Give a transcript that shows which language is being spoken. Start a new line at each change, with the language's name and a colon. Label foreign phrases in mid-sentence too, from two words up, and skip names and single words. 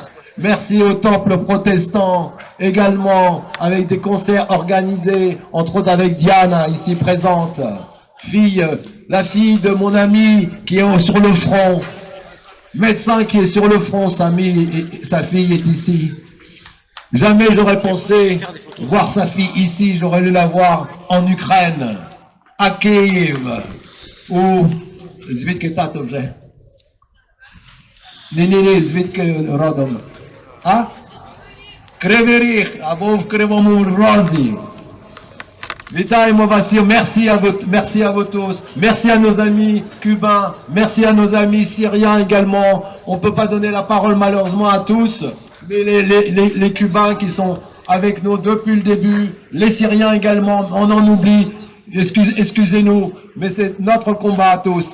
French: Merci au temple protestant également, avec des concerts organisés, entre autres avec Diana ici présente, la fille de mon ami qui est sur le front, médecin qui est sur le front, sa fille est ici. Jamais j'aurais pensé voir sa fille ici, j'aurais dû la voir en Ukraine, à Kiev, ou
Ukrainian: звідки тато вже? Ні, звідки родом? А? Кривий Ріг, або в Кривому Розі. Вітаємо вас,
French: merci à vous tous, merci à nos amis cubains, merci à nos amis syriens également. On ne peut pas donner la parole malheureusement à tous, les Cubains qui sont avec nous depuis le début, les Syriens également, on en oublie, excusez-nous, mais c'est notre combat à tous.